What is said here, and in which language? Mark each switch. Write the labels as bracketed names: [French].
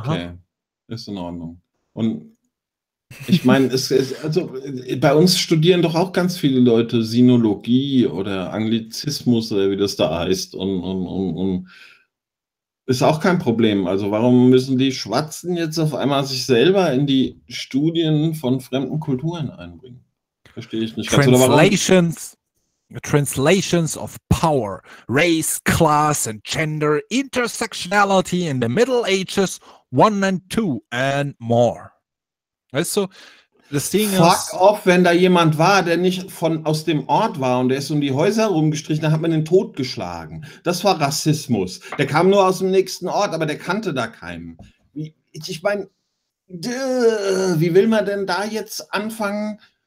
[German] Okay, ist in Ordnung. Und ich meine, bei uns studieren doch auch ganz viele Leute Sinologie oder Anglizismus oder wie das da heißt. Und Ist auch kein Problem. Also warum müssen die Schwarzen jetzt auf einmal sich selber in die Studien von fremden Kulturen einbringen? Verstehe ich nicht. [English] Translations, Translations of power, race, class and gender, intersectionality in the Middle Ages, one and two and more. [German] Weißt du, das Ding ist... Fuck off, wenn da jemand war, der nicht von aus dem Ort war und der ist um die Häuser rumgestrichen, dann hat man den Tod geschlagen. Das war Rassismus. Der kam nur aus dem nächsten Ort, aber der kannte da keinen. Ich meine, wie will man denn da jetzt anfangen?